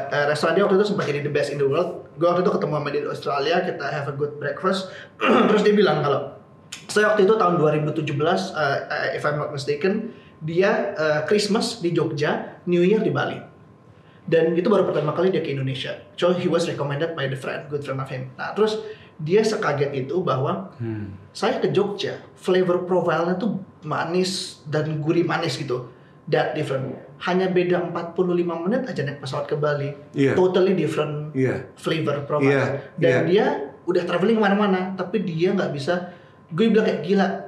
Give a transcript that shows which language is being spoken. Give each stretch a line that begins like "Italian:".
Indonesian: Restoran dia waktu itu sempat jadi
English: the best in the world.
Indonesian: Gue waktu itu ketemu sama dia di Australia, kita
English: have a good breakfast.
Indonesian: Terus dia bilang kalau saya waktu itu tahun 2017,
English: if I'm not mistaken,
Indonesian: dia Christmas di Jogja, New Year di Bali. Dan itu baru pertama kali dia ke Indonesia.
English: So he was recommended by the good friend of him.
Indonesian: Nah terus dia sekaget itu bahwa saya ke Jogja, flavor profile-nya tuh manis dan gurih manis gitu.
English: That different.
Indonesian: Hanya beda 45 menit aja naik pesawat ke Bali.
English: Yeah. Totally different flavor profile. Yeah.
Indonesian: Dan dia udah traveling kemana-mana, tapi dia nggak bisa. Gue bilang kayak gila.